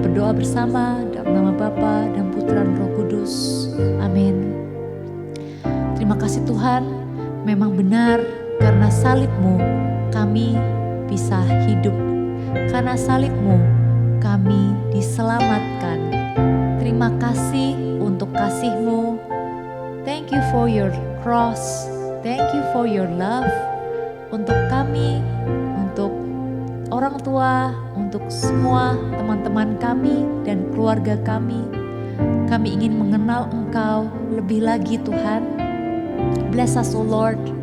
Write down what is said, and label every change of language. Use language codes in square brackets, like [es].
[id] Bersama dalam nama Bapa dan Putra dan Roh Kudus. Amin. Terima kasih Tuhan, memang benar karena salib-Mu kami bisa hidup. Karena salib-Mu kami diselamatkan. Terima kasih untuk kasih-Mu. [en] Thank you for your cross. Thank you for your love. [id] Untuk kami, untuk orang tua, untuk semua teman-teman kami dan keluarga kami ingin mengenal Engkau lebih lagi Tuhan. [en] Bless us, O Lord.